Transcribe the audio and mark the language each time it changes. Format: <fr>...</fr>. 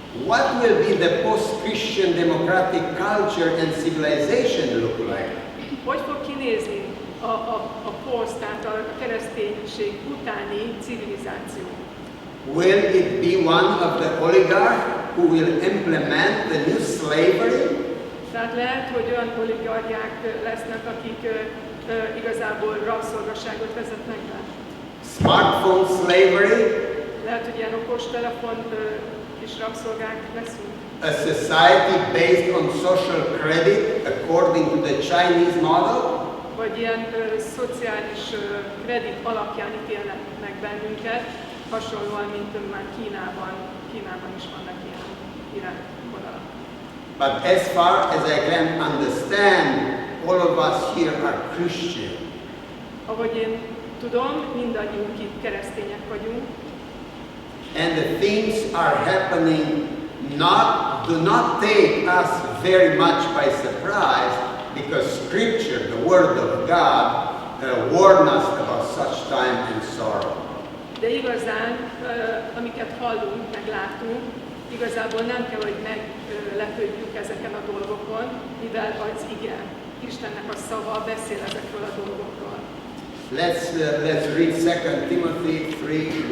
<en>What will be the post-Christian democratic culture and civilization look like?</en> <hu>Hogy fog kinézni a poszt, tehát a kereszténység utáni civilizáció?</hu> <en>Will it be one of the oligarchs who will implement the new slavery?</en> <hu>Tehát lehet, hogy olyan oligarchiák lesznek, akik igazából rabszolgaságot vezetnek be.</hu> <en>Smartphone slavery?</en> <hu>Lehet, hogy ilyen okostelefon kis rabszolgák leszünk.</hu> <en>A society based on social credit according to the Chinese model?</en> <hu>Vagy ilyen szociális kredit alapján ítélnek meg bennünket, hasonlóan, mint már Kínában is vannak ilyen irányvonalak.</hu> <en>But as far as I can understand, all of us here are Christian.</en> <hu>Ahogy én tudom, mindannyiunk itt keresztények vagyunk.</hu> <en>and the things are happening do not take us very much by surprise, because Scripture, the Word of God, warn us about such time and sorrow.</en> <hu>De igazán, amiket hallunk, meg látunk, igazából nem kell, hogy meglepődjünk ezeken a dolgokon, mivel az ige, Istennek a szava beszél ezekről a dolgokról.</hu> <en>Let's read 2 Timothy 3:1-5.</en>